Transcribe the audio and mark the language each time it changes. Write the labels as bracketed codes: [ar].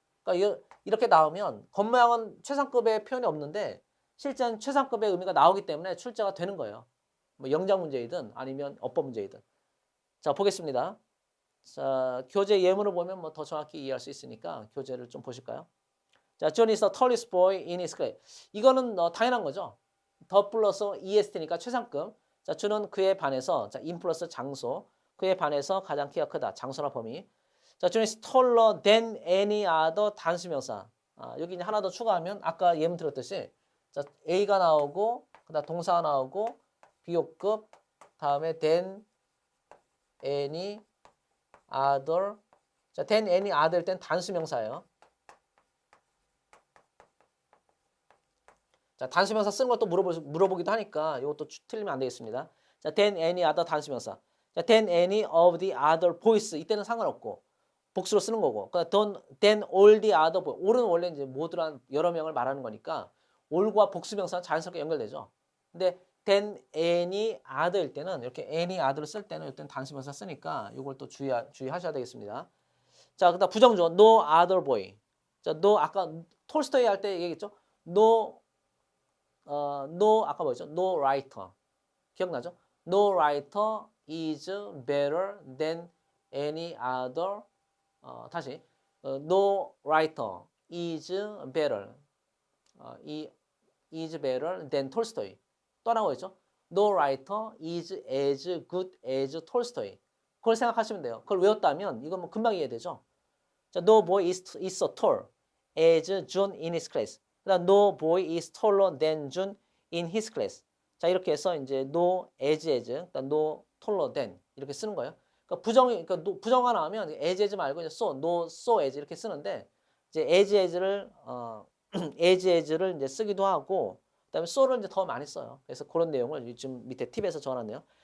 [ko] 그러니까 이렇게 나오면 겉모양은 최상급의 표현이 없는데 실제는 최상급의 의미가 나오기 때문에 출제가 되는 거예요. 영작 문제이든 아니면 어법 문제이든. 자 보겠습니다. 자 교재 예문을 보면 더 정확히 이해할 수 있으니까 교재를 좀 보실까요? [en] 자 John is the tallest boy in his class. [ko] 이거는 당연한 거죠. 더 플러스 EST니까 최상급. 자, 주는 그의 반에서, 자, in 플러스 장소, 그의 반에서 가장 키가 크다. 장소나 범위. 자, 주는 [en] is taller than any other [ko] 단수명사. 여기 이제 하나 더 추가하면 아까 예문 들었듯이, 자, A가 나오고, 그다음 동사가 나오고, 비호급, 다음에 than any other. 자, than any other 땐 단수명사예요. 자, 단수명사 쓰는 것도 물어보기도 하니까 이것도 틀리면 안 되겠습니다. [en] 자, than any other 단수명사. 자, than any of the other boys. [ko] 이때는 상관없고 복수로 쓰는 거고. [en] 그러니까 than all the other boys. [ko] all은 원래 이제 모두란 여러 명을 말하는 거니까 all과 복수명사는 자연스럽게 연결되죠. 근데 than any other일 때는 이렇게 any other를 쓸 때는 일단 단수명사 쓰니까 이걸 또 주의하셔야 되겠습니다. 자, 그다음 부정주어 no other boy. 자, no 아까 톨스토이 할 때 얘기했죠. no 아까 뭐였죠? No writer. 기억나죠? [en] No writer is better than any other. 다시. No writer is better. is better than Tolstoy. [ko] 또 하나 뭐였죠? [en] No writer is as good as Tolstoy. [ko] 그걸 생각하시면 돼요. 그걸 외웠다면 이건 금방 이해되죠? [en] 자, no boy is so tall as John in his class. 그다음 no boy is taller than June in his class. [ko] 자 이렇게 해서 이제 no as, 그러니까 no taller than 이렇게 쓰는 거예요. 그러니까 부정가 나오면 as 말고 이제 so as 이렇게 쓰는데 이제 as를 as를 이제 쓰기도 하고 그다음에 so를 이제 더 많이 써요. 그래서 그런 내용을 지금 밑에 팁에서 적어놨네요.